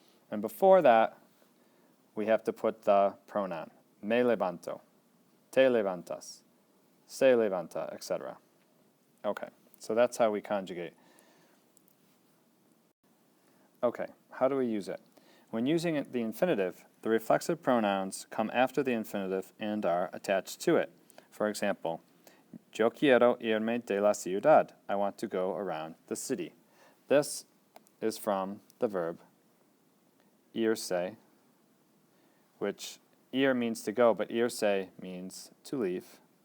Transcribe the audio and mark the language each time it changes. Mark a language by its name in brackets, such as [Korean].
[English] And before that, we have to put the pronoun, [Spanish] me levanto, te levantas, se levanta, [English] etc. Okay, so that's how we conjugate. Okay, how do we use it? When using the infinitive, the reflexive pronouns come after the infinitive and are attached to it. For example, [Spanish] yo quiero irme de la ciudad. [English] I want to go around the city. This is from the verb irse, which ir means to go, but irse means to leave.